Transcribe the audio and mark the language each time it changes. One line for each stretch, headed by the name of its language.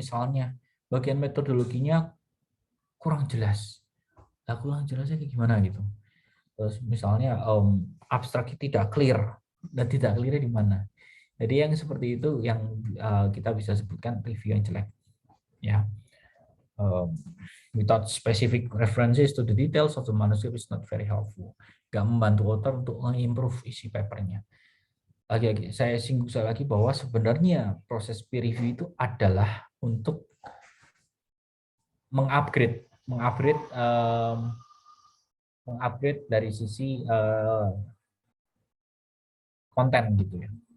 Indonesian: Misalnya bagian metodologinya kurang jelas. Nah, kurang jelasnya kayak gimana gitu. Terus misalnya abstraknya tidak clear, dan tidak clear di mana. Jadi yang seperti itu yang kita bisa sebutkan review yang jelek.
English: Ya, without specific references to the details of the manuscript is not very helpful.
Indonesian: Gak membantu author untuk mengimprove isi papernya. Lagi-lagi saya singgung sekali lagi bahwa sebenarnya proses peer review itu adalah untuk mengupgrade dari sisi konten gitu ya.